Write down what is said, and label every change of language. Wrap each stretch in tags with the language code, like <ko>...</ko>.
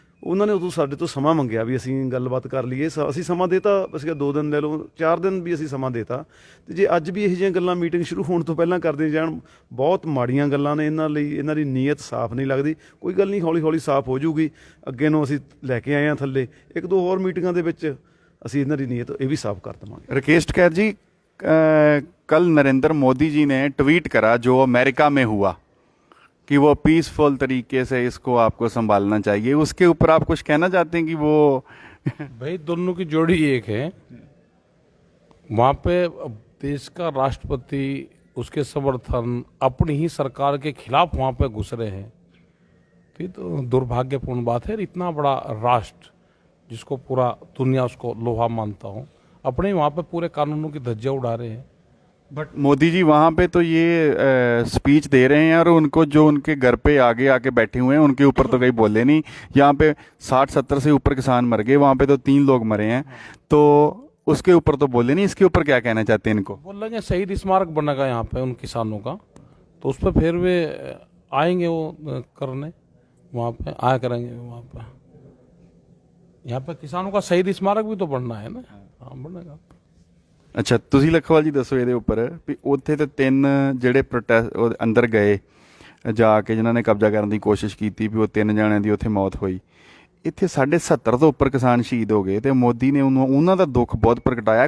<pa>ਉਹਨਾਂ ਨੇ ਉਦੋਂ ਸਾਡੇ ਤੋਂ ਸਮਾਂ ਮੰਗਿਆ ਵੀ ਅਸੀਂ ਗੱਲਬਾਤ ਕਰ ਲਈਏ। ਅਸੀਂ ਸਮਾਂ ਦੇਤਾ, ਅਸੀਂ 2 ਦਿਨ ਲੈ ਲਓ, 4 ਦਿਨ ਵੀ ਅਸੀਂ ਸਮਾਂ ਦੇਤਾ। ਤੇ ਜੇ ਅੱਜ ਵੀ ਇਹੋ ਜਿਹੀਆਂ ਗੱਲਾਂ ਮੀਟਿੰਗ ਸ਼ੁਰੂ ਹੋਣ ਤੋਂ ਪਹਿਲਾਂ ਕਰਦੇ ਜਾਣ, ਬਹੁਤ ਮਾੜੀਆਂ ਗੱਲਾਂ ਨੇ ਇਹਨਾਂ ਲਈ। ਇਹਨਾਂ ਦੀ ਨੀਅਤ ਸਾਫ਼ ਨਹੀਂ ਲੱਗਦੀ। ਕੋਈ ਗੱਲ ਨਹੀਂ, ਹੌਲੀ ਹੌਲੀ ਸਾਫ਼ ਹੋ ਜਾਊਗੀ। ਅੱਗੇ ਨੂੰ ਅਸੀਂ ਲੈ ਕੇ ਆਏ ਹਾਂ ਥੱਲੇ 1-2 ਹੋਰ ਮੀਟਿੰਗਾਂ ਦੇ ਵਿੱਚ ਅਸੀਂ ਇਹਨਾਂ ਦੀ ਨੀਅਤ ਇਹ ਵੀ ਸਾਫ਼ ਕਰ ਦੇਵਾਂਗੇ।</pa> <hi>राकेश टिकैत जी, कल नरेंद्र मोदी जी ने ट्वीट करा जो अमेरिका में हुआ कि वो पीसफुल तरीके से इसको आपको संभालना चाहिए, उसके ऊपर आप कुछ कहना चाहते हैं कि वो भाई दोनों की जोड़ी एक है। वहाँ पे देश का राष्ट्रपति, उसके समर्थन अपनी ही सरकार के खिलाफ वहाँ पे घुस रहे हैं। तो ये तो दुर्भाग्यपूर्ण बात है। इतना बड़ा राष्ट्र जिसको पूरा दुनिया उसको लोहा मानता हूँ, अपने वहाँ पे पूरे कानूनों की धज्जियाँ उड़ा रहे हैं। बट मोदी जी वहाँ पे तो ये स्पीच दे रहे हैं और उनको जो उनके घर पे आगे आके बैठे हुए हैं उनके ऊपर तो कहीं बोले नहीं। यहाँ पे 60-70 से ऊपर किसान मर गए, वहाँ पे तो 3 लोग मरे हैं, तो उसके ऊपर तो बोले नहीं। इसके ऊपर क्या कहना चाहते हैं इनको? बोल रहे हैं शहीद स्मारक बनेगा यहाँ पे उन किसानों का, तो उस पर फिर वे आएंगे वो करने, वहाँ पे आया करेंगे। वहाँ पे यहाँ पे किसानों का शहीद स्मारक भी तो बनना है ना। हाँ, बनेगा।</hi> <pa>ਅੱਛਾ, ਤੁਸੀਂ ਲਖਵਾਲ ਜੀ ਦੱਸੋ ਇਹਦੇ ਉੱਪਰ ਵੀ ਉੱਥੇ ਤੇ 3 ਜਿਹੜੇ ਪ੍ਰੋਟੈਸਟ ਅੰਦਰ ਗਏ ਜਾ ਕੇ, ਜਿਨ੍ਹਾਂ ਨੇ ਕਬਜ਼ਾ ਕਰਨ ਦੀ ਕੋਸ਼ਿਸ਼ ਕੀਤੀ, ਵੀ ਉਹ 3 ਜਣਿਆਂ ਦੀ ਉੱਥੇ ਮੌਤ ਹੋਈ। ਇੱਥੇ 70 ਤੋਂ ਉੱਪਰ ਕਿਸਾਨ ਸ਼ਹੀਦ ਹੋ ਗਏ ਤੇ ਮੋਦੀ ਨੇ ਉਹਨਾਂ ਦਾ ਦੁੱਖ ਬਹੁਤ ਪ੍ਰਗਟਾਇਆ।</pa>